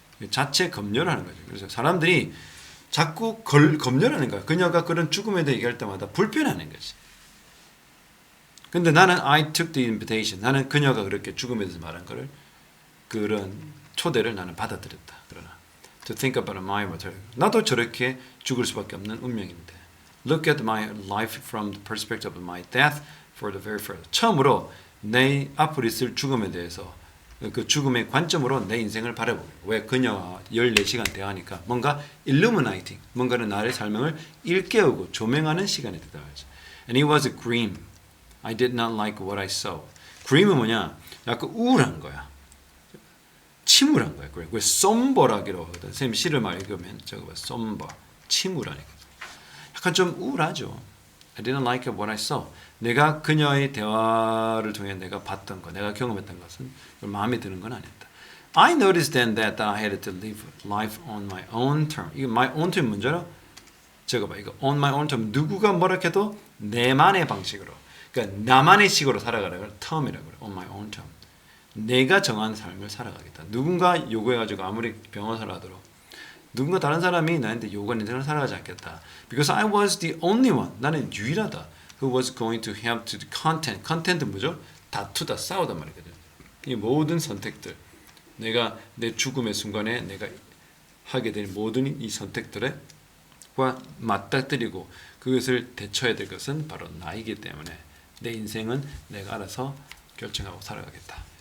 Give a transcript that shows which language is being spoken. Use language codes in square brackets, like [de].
[ko] 자체 검열하는 거죠. 그래서 사람들이 자꾸 검열하는 거야. 그녀가 그런 죽음에 대해 얘기할 때마다 불편해하는 거지. 근데 나는 [en] I took the invitation. [ko] 나는 그녀가 그렇게 죽음에 대해서 말한 거를 그런 초대를 나는 받아들였다. 그러나 [en] to think about my mortality. [ko] 나도 저렇게 죽을 수밖에 없는 운명인데. [en] Look at my life from the perspective of my death for the very first. [ko] 처음으로 내 앞으로 있을 죽음에 대해서 그 죽음의 관점으로 내 인생을 바라보고 왜 그녀와 14시간 대화하니까 뭔가 illuminating, 뭔가는 나의 삶을 일깨우고 조명하는 시간이 되다 말이죠. [en] And it was a grim. I did not like what I saw. grim은 [ko] 뭐냐? 약간 우울한 거야. 침울한 거야. 왜 somber라기로 하거든. 선생님 시를 말 읽으면 저거 봐. somber. 침울하니까. 약간 좀 우울하죠. [en] I didn't like what I saw. [ko] 내가 그녀의 대화를 통해 내가 봤던 것, 내가 경험했던 것은 마음에 드는 건 아니었다. [en] I noticed then that I had to live life on my own term. [ko] 이거 my own term 문제로 저거 봐. 이거 [en] on my own term. [ko] 누구가 뭐라 해도 내만의 방식으로. 그러니까 나만의 식으로 살아가라고 term이라고 그래. on my own term. 내가 정한 삶을 살아가겠다. 누군가 요구해가지고 아무리 변호사를 하도록 누군가 다른 사람이 나한테 요구한 인생을 살아가지 않겠다. [en] Because I was the only one. [ko] 나는 유일하다. [en] Who was going to have to contend. [ko] contend 뭐죠? 다투다, 싸우단 말이거든. 이 모든 선택들. 내가 내 죽음의 순간에 내가 하게 될 모든 이 선택들과 맞닥뜨리고 그것을 대처해야 될 것은 바로 나이기 때문에 내 인생은 내가 알아서 결정하고 살아가겠다.